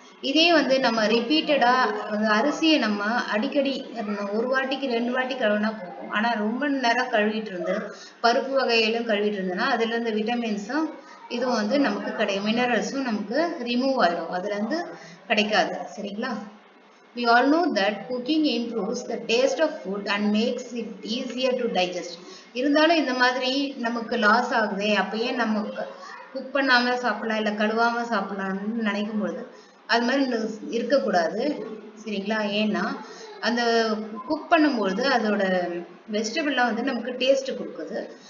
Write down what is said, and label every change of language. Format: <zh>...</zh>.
<ta>இதே வந்து நம்ம ரிப்பீட்டடாக அரிசியை நம்ம அடிக்கடி ஒரு வாட்டிக்கு 2 வாட்டி கழுவினா போகும். ஆனால் ரொம்ப நேரம் கழுவிட்டு இருந்து பருப்பு வகையிலும் கழுவிட்டு இருந்தோன்னா அதுலேருந்து விட்டமின்ஸும் இதுவும் வந்து நமக்கு மினரல்ஸும் நமக்கு ரிமூவ் ஆகிடும், அதுலேருந்து கிடைக்காது. சரிங்களா?</ta> <en>We all know that cooking improves the taste of food and makes it easier to digest.</en> <ta>இருந்தாலும் இந்த மாதிரி நமக்கு லாஸ் ஆகுதே, அப்பயே நம்ம குக் பண்ணாம சாப்பிடலாம், இல்லை கழுவாம சாப்பிடலாம்னு நினைக்கும் பொழுது அது மாதிரி இருக்கக்கூடாது. சரிங்களா? ஏன்னா அந்த குக் பண்ணும்பொழுது அதோட வெஜிடபிள்லாம் வந்து நமக்கு டேஸ்ட் கொடுக்குது.</ta>